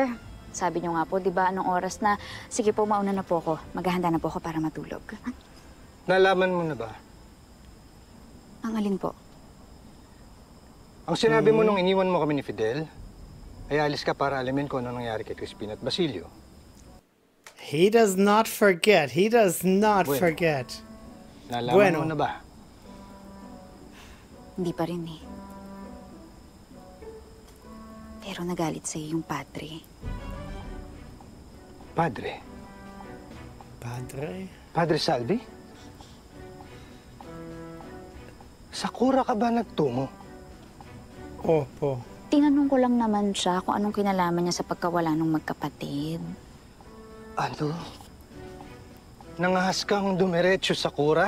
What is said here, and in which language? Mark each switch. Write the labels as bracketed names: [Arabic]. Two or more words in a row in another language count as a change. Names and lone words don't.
[Filipino] Sabi niyo nga po, di ba, anong oras na? Sige po, mauna na po ako. Maghahanda na po ako para matulog. Nalaman mo na ba? Ang alin po? Ang sinabi mo nung iniwan mo kami ni Fidel, ay alis ka para alamin ko ano nangyari kay Crispin at Basilio. [English] He does not forget. He does not forget. [Filipino] Nalaman mo na ba? Hindi pa rin eh. Pero nagalit sa'yo yung padre. Padre? Padre? Padre Salvi? Sa kura ka ba nagtungo? Opo. Tinanong ko lang naman siya kung anong kinalaman niya sa pagkawala ng magkapatid. Ano? Nangahas kang dumiretso sa kura?